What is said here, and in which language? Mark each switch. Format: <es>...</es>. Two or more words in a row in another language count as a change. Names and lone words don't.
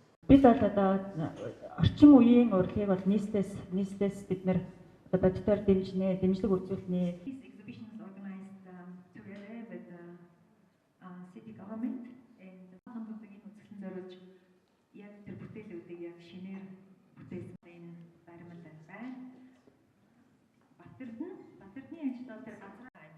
<mn>Бид бол одоо орчин үеийн урлагийг бол нийслэлээс бид нэр одоо бодитоор дэмжнэ, дэмжлэг үзүүлнэ.</mn> <en>This exhibition is organized together with the city government and</en> <mn>хамтлагийн үзэсгэлэн зориулж яг тэр бүтээлүүдийг яг шинээр бүтээсэн энэ баримт байна. Батэрдны ажлууд тэр газар</mn>